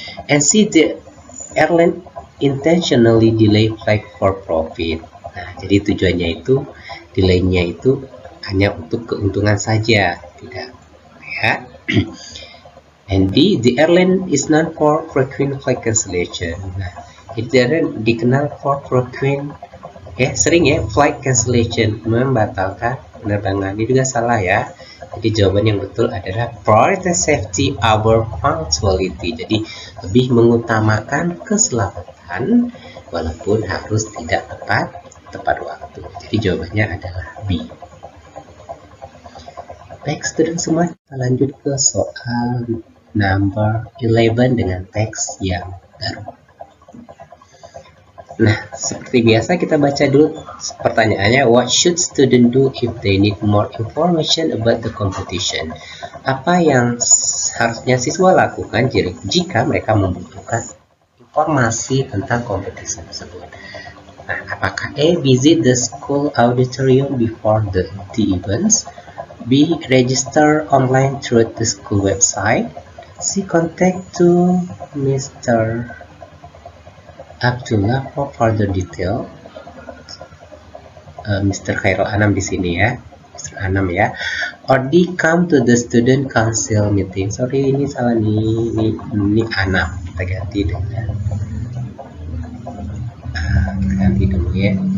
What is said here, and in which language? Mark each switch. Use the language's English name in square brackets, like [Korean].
[English] And C, the airline intentionally delay flight for profit. [Indonesian] Nah, jadi tujuannya itu delaynya itu hanya untuk keuntungan saja, tidak ya. [English] And D, the airline is known for frequent flight cancellation. [Indonesian] Nah, jadi airline dikenal [English] for frequent [Indonesian] sering ya [English] flight cancellation, [Indonesian] membatalkan penerbangan. Ini juga salah ya. Jadi jawaban yang betul adalah [English] prioritize safety over punctuality. [Indonesian] Jadi lebih mengutamakan keselamatan walaupun harus tidak tepat waktu. Jadi jawabannya adalah B. Baik, student semua, kita lanjut ke soal number 11 dengan teks yang baru. Nah, seperti biasa kita baca dulu pertanyaannya. [English] What should student do if they need more information about the competition? [Indonesian] Apa yang harusnya siswa lakukan jika mereka membutuhkan informasi tentang kompetisi tersebut? Nah, apakah A. [English] Visit the school auditorium before the events, B. Register online through the school website, C. Contact to Mr. Abdullah for further detail. [Indonesian] Mr. Khairul Anam di sini ya, Mr. Anam ya. Or D. [English] Come to the student council meeting. [Indonesian] Sorry, ini salah nih, ini Anam. Kita ganti dengan kita ganti dulu ya.